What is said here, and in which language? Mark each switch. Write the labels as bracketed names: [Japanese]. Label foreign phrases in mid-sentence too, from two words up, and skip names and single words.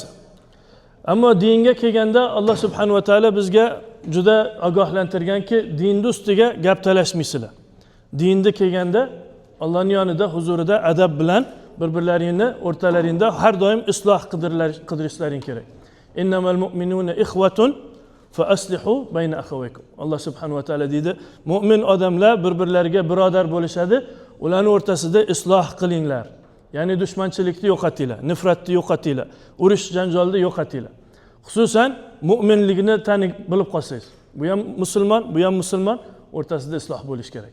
[Uzbek] Ammo dinga kelganda Alloh [Arabic] سبحانه وتعالى [Uzbek] bizga juda ogohlantirganki, dinning ustiga gap talashmaysizlar. Dinda kelganda Allohning yonida, huzurida adab bilan bir-birlaringni o'rtalaringda har doim isloh qidirishlaring kerak. [Arabic] إنما المؤمنون إخوة فأصلحوا بين أخويكم. [Uzbek] Alloh [Arabic] سبحانه وتعالى [Uzbek] deydi, mu'min odamlar bir-birlariga birodar bo'lishadi, ularning o'rtasida isloh qilinglar. Ya'ni dushmanchilikni yo'qotinglar, nifratni yo'qotinglar, urush janjolni yo'qotinglar. Xususan mu'minligini tanib bilib qolsangiz, bu ham musulmon, o'rtasida isloh bo'lish kerak.